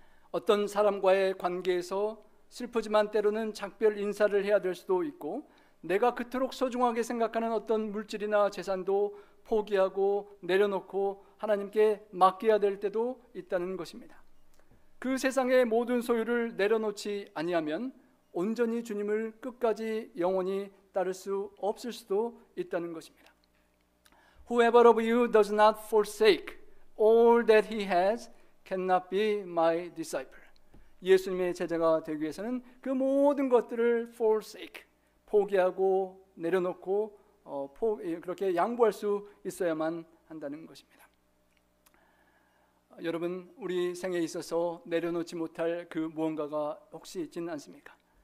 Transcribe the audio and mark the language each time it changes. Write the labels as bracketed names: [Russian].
[Korean] 어떤 사람과의 관계에서 슬프지만 때로는 작별 인사를 해야 될 수도 있고 내가 그토록 소중하게 생각하는 어떤 물질이나 재산도 포기하고 내려놓고 하나님께 맡겨야 될 때도 있다는 것입니다. 그 세상의 모든 소유를 내려놓지 아니하면 온전히 주님을 끝까지 영원히 따를 수 없을 수도 있다는 것입니다. [English] Whoever of you does not forsake all that he has cannot be my disciple. [Korean] 예수님의 제자가 되기 위해서는 그 모든 것들을 forsake, 포기하고 내려놓고 그렇게 양보할 수 있어야만 한다는 것입니다. 여러분, 우리 생에 있어서 내려놓지 못할 그 무언가가 혹시 있지는 않습니까?